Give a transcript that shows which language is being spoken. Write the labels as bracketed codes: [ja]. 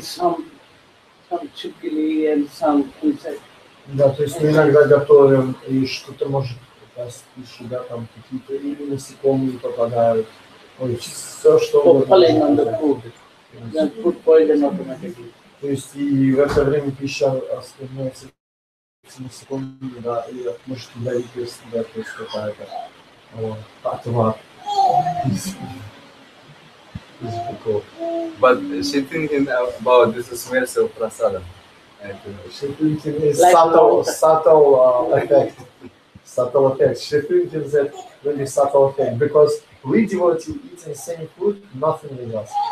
[en] cooking some chikili and some insect. [ru] Да, то есть мы иногда готовим, и что-то может попасть в пищу, да, там какие-то или насекомые попадают, ой, все что [en] Falling on the food. Then food poison automatically. [ru] То есть и в это время пища становится насекомыми, да, и может ядовитость, да, то есть какая-то отвар. [en] But she thinking about this smells of prasadam. She thinking is Like subtle effect. Subtle effect. She thinking that really subtle effect because we devotee eating same food, nothing with us.